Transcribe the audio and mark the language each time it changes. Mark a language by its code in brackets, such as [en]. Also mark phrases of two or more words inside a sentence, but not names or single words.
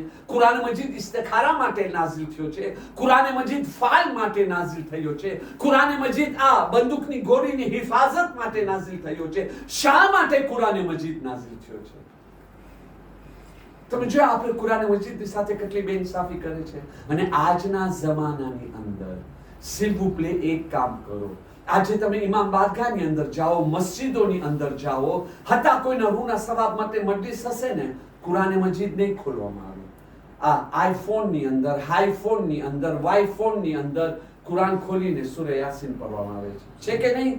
[gu] કુરાન મજીદ ઇસ્તખારા માટે નાઝિલ થયો છે. કુરાન મજીદ ફાલ માટે નાઝિલ થયો છે. કુરાન મજીદ આ બંદૂકની ગોળીની હિફાજત માટે નાઝિલ થયો છે. શા માટે કુરાન મજીદ નાઝિલ થયો છે? તમે જો આપણે કુરાન મજીદની સાથે કેટલી બેઇન્સાફી કરે છે. અને આજના જમાનાની અંદર [fr] s'il vous plaît [gu] એક કામ કરો. આજે તમે ઇમામ બાદગાહની અંદર જાઓ, મસ્જિદોની અંદર જાઓ, હતા કોઈના રૂના સવાબ માટે મજલિસ હશે ને, કુરાન મજીદ નહીં ખોલવામાં આવે. આ આઈફોનની અંદર, હાઈફોનની અંદર, વાઈફોનની અંદર કુરાન ખોલીને સૂરે યાસીન પઢવામાં આવે છે કે નહીં?